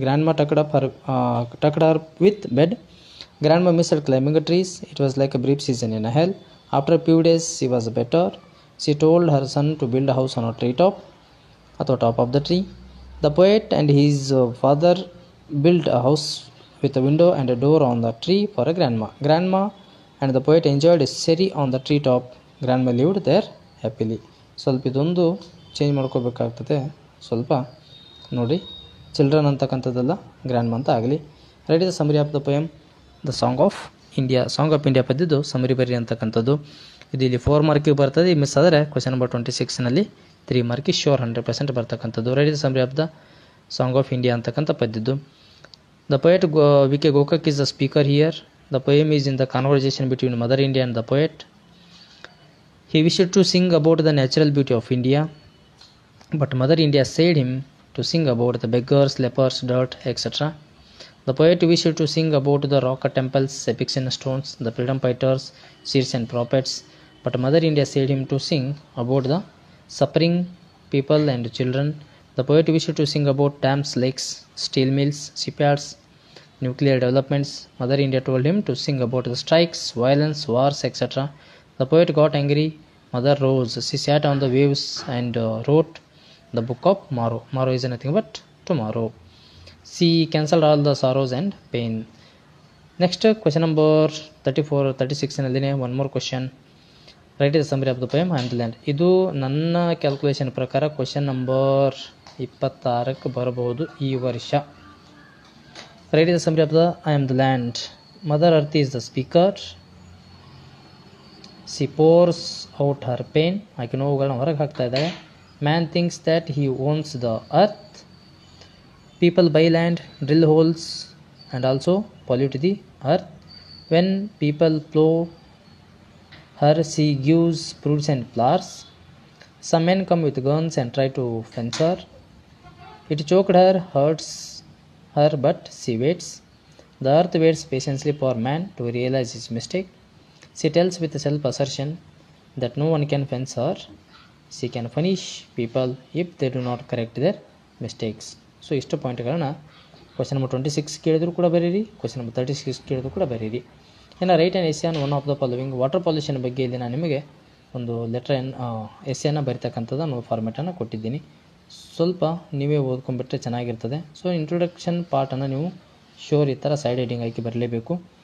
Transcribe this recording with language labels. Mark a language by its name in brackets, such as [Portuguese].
[English] Grandma tucked her with bed. Grandma missed climbing trees. It was like a brief season in a hell. After few days she was better. She told her son to build a house on a tree top ಅಥವಾ top of the tree. The poet and his father build a house with a window and a door on the tree for a grandma. Grandma and the poet enjoyed a cherry on the tree top. Grandma lived there happily. [Kannada] ಸ್ವಲ್ಪ ಇದೊಂದು change ಮಾಡ್ಕೋಬೇಕಾಗ್ತದೆ. ಸ್ವಲ್ಪ ನೋಡಿ, children ಅಂತಕ್ಕಂಥದ್ದಲ್ಲ, grandma ಅಂತ ಆಗಲಿ. [English] Write the summary of the poem the song of India. Song of India [Kannada] ಪದ್ಯದ್ದು summary ಬರಿ ಅಂತಕ್ಕಂಥದ್ದು. ಇದು ಇಲ್ಲಿ 4 ಮಾರ್ಕಿಗೆ ಬರ್ತದೆ. ಈ ಮಿಸ್ ಆದರೆ ಕ್ವಶನ್ ನಂಬರ್ 26ನಲ್ಲಿ 3 ಮಾರ್ಕಿಗೆ ಶ್ಯೂರ್ 100% ಬರ್ತಕ್ಕಂಥದ್ದು. [English] write the summary of the song of India [Kannada] ಅಂತಕ್ಕಂಥ ಪದ್ಯದ್ದು. [English] The poet VK. Gokak is the speaker here. The poem is in the conversation between Mother India and the poet. He wished to sing about the natural beauty of India, but Mother India said him to sing about the beggars, lepers, dirt, etc. The poet wished to sing about the rock temples, epics and stones, the freedom fighters, seers and prophets, but Mother India said him to sing about the suffering people and children. The poet wished to sing about dams, lakes, steel mills, shipyards, nuclear developments. Mother India told him to sing about the strikes, violence, wars, etc. The poet got angry. Mother rose. She sat on the waves and wrote the book of Morrow. Morrow is nothing but tomorrow. She cancelled all the sorrows and pain. Next, question number 34, 36 nalline one more question. Write the summary of the poem I am the land. [Kannada] ಇದು ನನ್ನ calculation ಪ್ರಕಾರ question number 26ಕ್ಕೆ ಬರಬಹುದು ಈ ವರ್ಷ. [English] Write the summary of the I am the land. Mother Earth is the speaker. She pours out her pain. [Kannada] ಆಕೆ ನೋವುಗಳನ್ನ ಹೊರಗೆ ಹಾಕ್ತಾ ಇದ್ದಾಳೆ. [English] Man thinks that he owns the earth. People buy land, drill holes and also pollute the earth. When people plow her, she gives fruits and flowers. Some men come with guns and try to fence her. It choked her, hurts her, but she waits. The earth waits patiently for man to realize his mistake. She tells with self-assertion that no one can fence her. She can punish people if they do not correct their mistakes. [Kannada] So ಇಷ್ಟು ಪಾಯಿಂಟ್ಗಳನ್ನ question number 26 ಕೇಳಿದ್ರು ಕೂಡ ಬರೀರಿ, question number 36 ಕೇಳಿದ್ರು ಕೂಡ ಬರೀರಿ. ಇನ್ನು [English] Write and essay on one of the following. [Kannada] Water pollution ಬಗ್ಗೆ ಇಲ್ಲಿ ನಾನು ನಿಮಗೆ ಒಂದು ಎಸ್ಸೆಯನ್ನು ಬರಿತಕ್ಕಂಥದ್ದು ಒಂದು ಫಾರ್ಮೆಟನ್ನು ಕೊಟ್ಟಿದ್ದೀನಿ. ಸ್ವಲ್ಪ ನೀವೇ ಓದ್ಕೊಂಡ್ಬಿಟ್ರೆ ಚೆನ್ನಾಗಿರ್ತದೆ. ಸೊ ಇಂಟ್ರೊಡಕ್ಷನ್ ಪಾರ್ಟನ್ನು ನೀವು ಶೋರ್ ಈ ಥರ ಸೈಡ್ ಹೆಡಿಂಗ್ ಹಾಕಿ ಬರಲೇಬೇಕು.